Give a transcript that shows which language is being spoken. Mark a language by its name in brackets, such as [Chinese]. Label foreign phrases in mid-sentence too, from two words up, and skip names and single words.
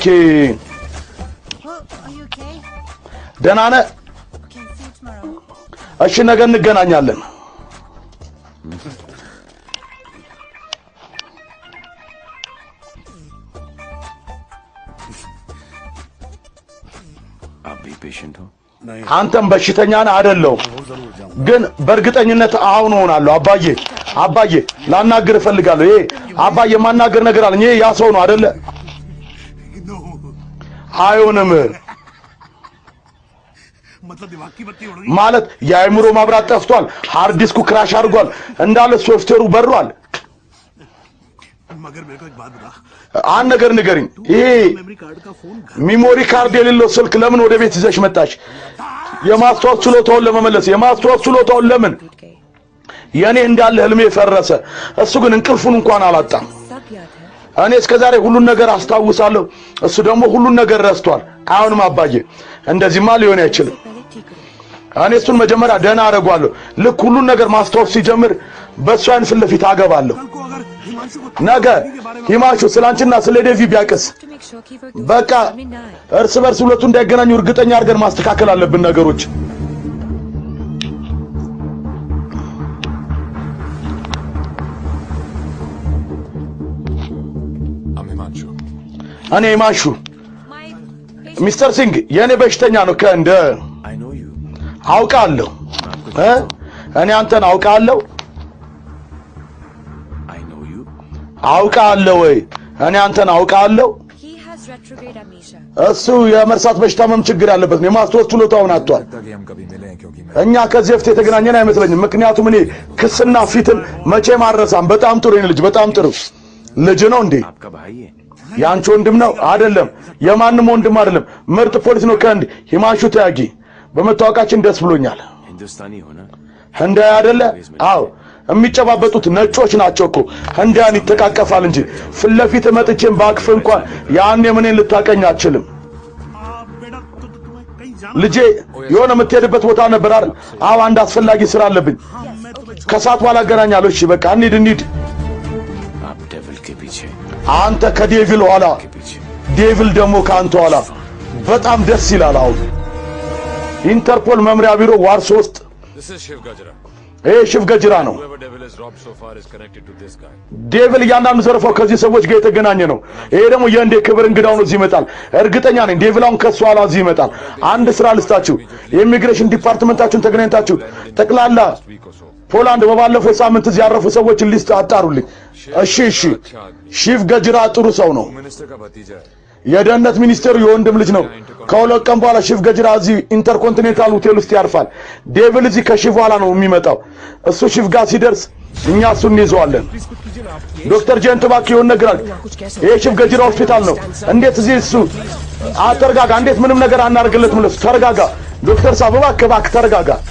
[English] Oh, are you okay? [Amharic] ደህና ነህ? [English] Okay, see you tomorrow. [Amharic] እሺ ነገ እንገናኛለን። [Hindi] आप भी पेशेंट हो [Amharic] አንተም በሽተኛ ነህ አይደለሁም? ግን በእርግጠኝነት አሁን ሆናለሁ። አባዬ ላናግር እፈልጋለሁ። ይሄ አባዬ ማናገር ነገር አለኝ። ይሄ ያ ሰው ነው አይደለ? አይሆንም [Hindi] मतलब दिमाग की बत्ती उड़ गई [Amharic] ማለት የአእምሮ ማብራት ጠፍቷል። ሃርድ ዲስኩ ክራሽ አድርጓል እንዳለ ሶፍትዌሩ በሯል። [Hindi] मगर मेरे को एक बात बता [Amharic] አንድ ነገር ንገሪኝ። ይሄ [English] memory card [Hindi] का फोन [English] memory card [Amharic] የሌለው ስልክ ለምን ወደ ቤት ይዘሽ መጣሽ? የማስታወስ ችሎታውን ለመመለስ የማስታወስ ችሎታውን ለምን? የኔ እንዳለ ህልሜ ፈረሰ። እሱ ግን እንቅልፉን እንኳን አላጣም። እኔ እስከዛሬ ሁሉን ነገር አስታውሳለሁ፣ እሱ ደግሞ ሁሉን ነገር ረስቷል። አሁንም አባዬ እንደዚህማ ሊሆን አይችልም። እኔ እሱን መጀመሪያ ደህና አደርጓለሁ። ልክ ሁሉን ነገር ማስታወስ ሲጀምር በእሱ አይን ፊት ለፊት አገባለሁ። [Hindi] कल को अगर हिमांशु को [Amharic] ነገ ሂማሹ ስላንቺና ስለ ዴቪ ቢያቅስ [English] To make sure Kiefer goes [Amharic] በቃ [English] to midnight. [Amharic] እርስ በርስ ሁለቱ እንዳይገናኙ እርግጠኛ አድርገን ማስተካከል አለብን ነገሮች። [English] I'm Himanshu. [Amharic] እኔ ሂማሹ [English] My [Amharic] ሚስተር ሲንግ የኔ በሽተኛ ነው። ከእንደ [English] I know you [Amharic] አውቃለሁ እኔ አንተን አውቃለሁ [English] I know you [Amharic] አውቃለሁ ወይ እኔ አንተን አውቃለሁ። [English] he has retrograde amnesia. [Amharic] እሱ የመርሳት በሽታ መም ችግር ያለበት ነው። የማስታወስ ችሎታውን አጥቷል። [Hindi] लगता कि हम कभी मिले हैं क्योंकि मैं [Amharic] እኛ ከዚህ በፊት የተገናኘን አይመስለኝም። ምክንያቱም እኔ ክስና ፊትን መቼም አልረሳም። በጣም ጥሩ የኔ ልጅ፣ በጣም ጥሩ ልጅ ነው እንዴ? [Hindi] आपका भाई है [Amharic] ያንቺ ወንድም ነው አይደለም? የማንም ወንድም አይደለም። ምርጥ ፖሊስ ነው። ከእንድ ሂማንሹ ተያጊ በመታወቃችን ደስ ብሎኛል። [Hindi] हिंदुस्तानी हो ना [Amharic] ህንዳዊ አይደለ? አዎ የሚጨባበጡት ነጮች ናቸው እኮ። ህንዳያን ይተቃቀፋል እንጂ ፊት ለፊት መጥቼም ባቅፍ እንኳን ያኔ ምንን ልታቀኝ አትችልም። [Hindi] बेटा तो तुम्हें कहीं जाना [Amharic] ልጄ የሆነ የምትሄድበት ቦታ ነበር አይደል? አዎ አንድ አስፈላጊ ስራ አለብኝ። [Hindi] मैं तुम्हें [Amharic] ከሰዓት በኋላ አገናኛለሁ። እሺ बቃ እንሂድ። [Hindi] आप डेविल के पीछे [Amharic] አንተ ከዴቪል ኋላ፣ [Hindi] के पीछे [Amharic] ዴቪል ደግሞ ከአንተ ኋላ። በጣም ደስ ይላል። አሁን ኢንተርፖል መምሪያ ቢሮ ዋርሶ ውስጥ [English] This is Shiv Gajra. [Amharic] ይሄ ሽፍ ገጅራ ነው። [English] Whoever devil has robbed so far is connected to this guy. [Amharic] ዴቪል እያንዳንዱ ዘርፈው ከዚህ ሰዎች ጋር የተገናኘ ነው። ይሄ ደግሞ የእንዴ ክብር እንግዳው ነው። እዚህ ይመጣል። እርግጠኛ ነኝ ዴቪል አሁን ከሱ ኋላ እዚህ ይመጣል። አንድ ስራ ልስታችሁ። የኢሚግሬሽን ዲፓርትመንታችሁን ተገናኝታችሁ ጠቅላላ [English] Week or so. [Amharic] ፖላንድ በባለፈው ሳምንት እዚህ ያረፉ ሰዎችን ሊስት አጣሩልኝ። እሺ ሺፍ ገጅራ ጥሩ ሰው ነው። [Hindi] Minister का भतीजा है. [Amharic] የደህንነት ሚኒስቴሩ የወንድም ልጅ ነው። ከሁለት ቀን በኋላ ሺፍ ገጅራ እዚህ ኢንተርኮንቲኔንታል ሆቴል ውስጥ ያርፋል። ዴቪል እዚህ ከሺፍ በኋላ ነው የሚመጣው። እሱ ሺፍ ጋር ሲደርስ እኛ እሱን እንይዘዋለን። ዶክተር ጀንት እባክህ የሆነ ነገር አለ። ይሄ ሺፍ ገጅራ ሆስፒታል ነው። እንዴት እዚህ እሱ ተረጋጋ። እንዴት ምንም ነገር አናርግለትም ለሱ። ተረጋጋ ዶክተር ሳብ እባክህ ተረጋጋ።